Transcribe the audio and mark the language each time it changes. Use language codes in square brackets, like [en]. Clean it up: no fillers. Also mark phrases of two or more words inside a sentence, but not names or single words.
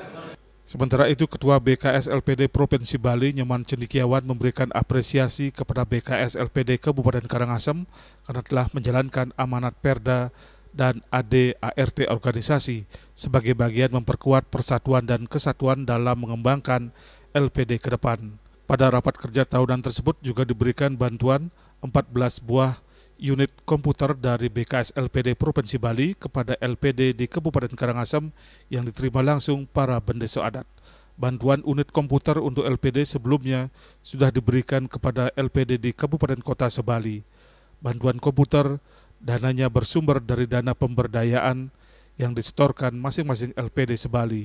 [id] Sementara itu, Ketua BKS LPD Provinsi Bali Inyoman Cendekiawan memberikan apresiasi kepada BKS LPD Kabupaten Karangasem karena telah menjalankan amanat Perda dan ADART organisasi sebagai bagian memperkuat persatuan dan kesatuan dalam mengembangkan LPD ke depan. Pada rapat kerja tahunan tersebut juga diberikan bantuan 14 buah unit komputer dari BKS LPD Provinsi Bali kepada LPD di Kabupaten Karangasem yang diterima langsung para bendesa adat. Bantuan unit komputer untuk LPD sebelumnya sudah diberikan kepada LPD di Kabupaten Kota Sebali. Bantuan komputer dananya bersumber dari dana pemberdayaan yang disetorkan masing-masing LPD Sebali.